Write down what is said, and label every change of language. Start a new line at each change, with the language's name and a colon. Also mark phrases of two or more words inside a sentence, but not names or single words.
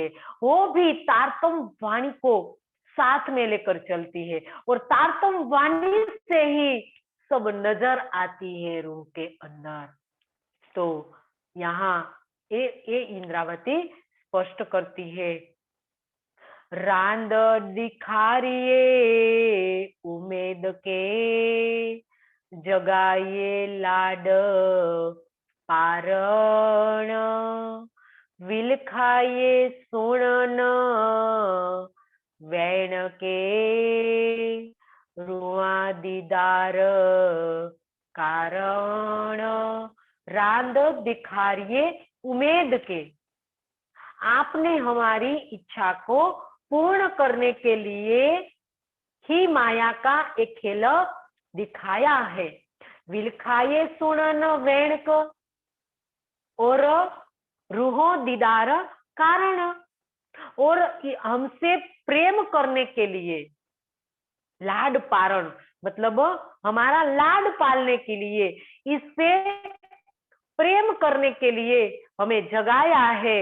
Hindi: वो भी तारतम वाणी को साथ में लेकर चलती है, और तारतम वाणी से ही सब नजर आती है रूह के अंदर। तो यहाँ ये इंद्रावती स्पष्ट करती है,
Sindhi: रांद दिखारिए उमेद के, जगाइए लाड पारण, विलखाइए सुणन वैण के, रुआ दीदार कारण। रांद दिखारिए उमेद के,
Hindi: आपने हमारी इच्छा को पूर्ण करने के लिए ही माया का एक खेल दिखाया है।
Sindhi: विलखाए सुनन वैण को,
Hindi: और
Sindhi: रूहो दीदार कारण,
Hindi: और हमसे प्रेम करने के लिए
Sindhi: लाड पारण,
Hindi: मतलब हमारा लाड पालने के लिए, इससे प्रेम करने के लिए हमें जगाया है।